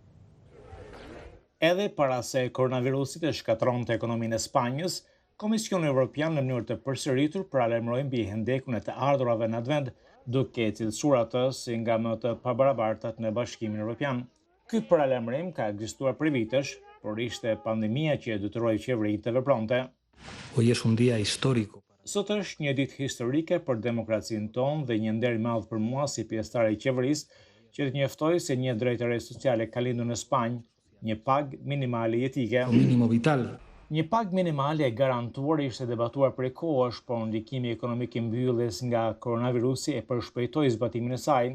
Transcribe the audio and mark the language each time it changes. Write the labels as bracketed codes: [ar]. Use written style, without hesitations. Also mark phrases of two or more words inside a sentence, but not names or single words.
[sq] Edhe para se koronavirusit e shkatronte ekonominë e Spanjës, Komisioni Evropian në mënyrë të përsëritur paralajmëroi mbi hendekun e të ardhurave në atë vend, duke cilësuar atë si nga më të pabarabartat në Bashkimin Evropian. Ky paralajmërim ka ekzistuar për vitesh, por ishte pandemia që e detyroi qeveritë të vepronte. [es] Hoy es un día histórico. [sq] Sot është një ditë historike për demokracinë tonë dhe një nder i madh për mua si pjesëtare i qeverisë që të njoftoj se një drejtëre sociale ka lindur në Spanjë, një pagë minimale jetike. [es] Minimo vital. [sq] Një pagë minimale e garantuar ishte debatuar prej kohësh, por ndikimi ekonomik i mbylljes nga koronavirusi e përshpejtoi zbatimin e saj.